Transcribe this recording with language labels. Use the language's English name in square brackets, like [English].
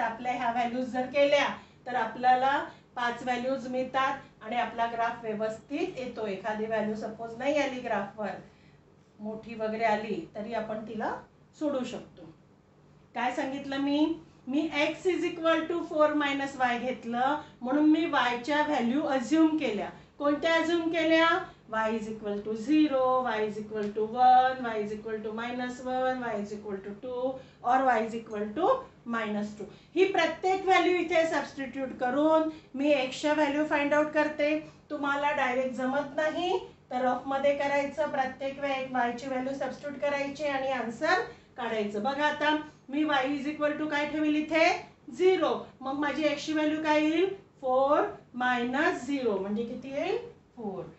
[Marathi] तर आपल्या ह्या व्हॅल्यूज जर केल्या तर आपल्याला 5 व्हॅल्यूज मिळतात आणि आपला ग्राफ व्यवस्थित येतो. एखादी व्हॅल्यू सपोज नाही आली ग्राफवर, मोठी वगैरे आली तरी आपण तिला सोडू शकतो. काय सांगितलं मी x is equal to 4 minus Y घेतलं म्हणून मी y च्या व्हॅल्यू अज्यूम केल्या. कोणत्या अज्यूम केल्या? [English] y is equal to 0, y is equal to 1, y is equal to -1, y is equal to 2 और y is equal to -2. [Marathi] ही प्रत्येक व्हॅल्यू इथे substitute करून मी x च्या व्हॅल्यू फाइंड आउट करते. तुम्हाला डायरेक्ट जमत नाही तर रफ मध्ये करायचं. प्रत्येक वेळेस y ची व्हॅल्यू सबस्टिट्यूट करायची आणि आन्सर काढायचं. बघा आता मी y इज इक्वल टू काय ठेवली इथे 0, मग माझी x ची व्हॅल्यू काय येईल 4 मायनस 0 म्हणजे किती येईल 4.